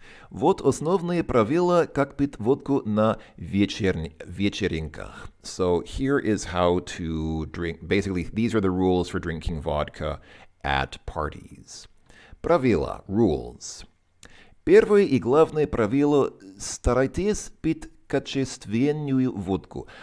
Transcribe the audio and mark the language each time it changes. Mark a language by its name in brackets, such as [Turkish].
[Russian] Вот основные правила, как пить водку на вечеринках. [English] So here is how to drink. Basically, these are the rules for drinking vodka at parties. [Russian] Правила, rules. Первое и главное правило – старайтесь пить качественную водку.